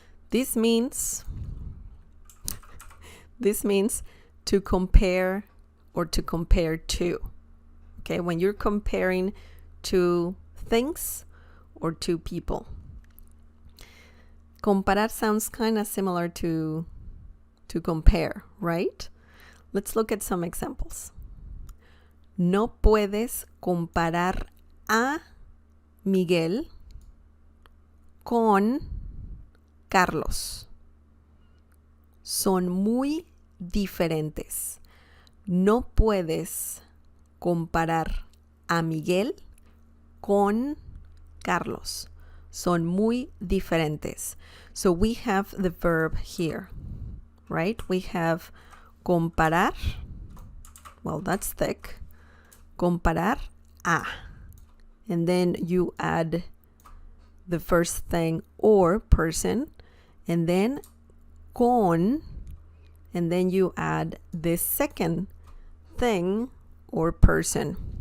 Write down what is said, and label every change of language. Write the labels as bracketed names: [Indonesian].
[English] This means to compare or to compare to. Okay, when you're comparing two things or two people. Comparar sounds kind of similar to compare, right? Let's look at some examples. [Spanish] No puedes comparar a Miguel con Carlos. Son muy diferentes. No puedes comparar a Miguel con Carlos. Son muy diferentes. [English] So we have the verb here, right? We have comparar. Well, that's thick. Comparar a. And then you add the first thing or person, and then con, and then you add the second thing or person.